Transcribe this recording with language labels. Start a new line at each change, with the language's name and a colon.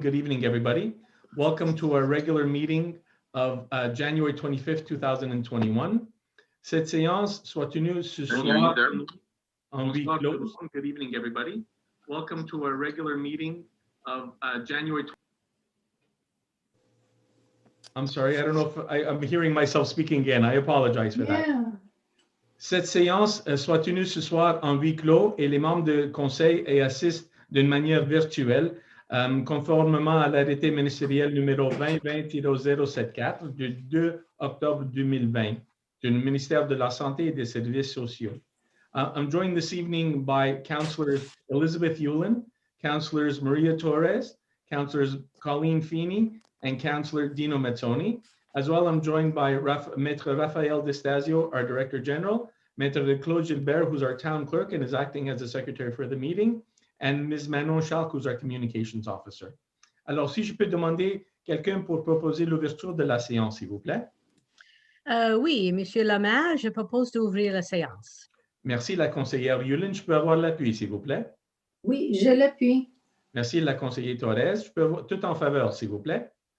English: Good evening, everybody. Welcome to our regular meeting of January 25th, 2021.
French: Cette séance soit tenue ce soir en huis clos.
English: Good evening, everybody. Welcome to our regular meeting of January. I'm sorry, I don't know if I'm hearing myself speaking again. I apologize for that.
French: Cette séance soit tenue ce soir en huis clos et les membres du conseil y assistent d'une manière virtuelle, conformément à l'arrêté ministériel numéro 2020-074 du 2 octobre 2020 du ministère de la Santé et des Services sociaux.
English: I'm joined this evening by Councillors Elizabeth Yulin, Councillors Maria Torres, Councillors Colleen Feeney, and Councillor Dino Mazzoni. As well, I'm joined by Maître Raphael Destasio, our Director General, Maître Claude Gilbert, who's our Town Clerk and is acting as the Secretary for the meeting, and Ms. Manon Chalk, who's our Communications Officer.
French: Alors, si je peux demander quelqu'un pour proposer l'ouverture de la séance, s'il vous plaît. Oui, Monsieur le maire, je propose d'ouvrir la séance. Merci, la conseillère Yulin. Je peux avoir l'appui, s'il vous plaît. Oui, je l'appuie. Merci, la conseillère Torres. Je peux avoir tout en faveur, s'il vous plaît.